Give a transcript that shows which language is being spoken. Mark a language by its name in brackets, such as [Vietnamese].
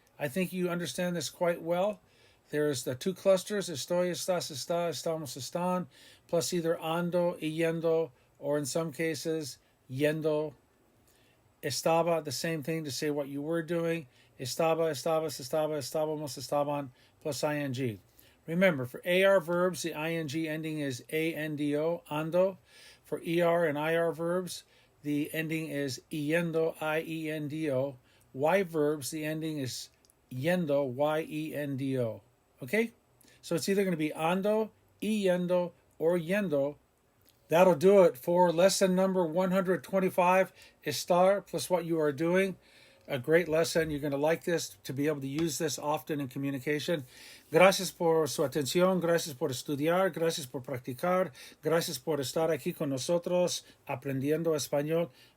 [English] I think you understand this quite well. There's the 2 clusters, estoy, estás, está, estamos, están, plus either ando, yendo, or in some cases, yendo. Estaba, the same thing to say what you were doing. [Spanish] Estaba, estabas, estaba, estábamos, estaban, plus ing. [English] Remember, for AR verbs, the ing ending is A-N-D-O, ando. For ER and IR verbs, the ending is yendo, I-E-N-D-O. Y verbs, the ending is yendo, Y-E-N-D-O. Okay? So it's either going to be ando, yendo, or yendo. That'll do it for lesson number 125, Estar, plus what you are doing. A great lesson. You're going to like this, to be able to use this often in communication. [Spanish] Gracias por su atención. Gracias por estudiar. Gracias por practicar. Gracias por estar aquí con nosotros aprendiendo español.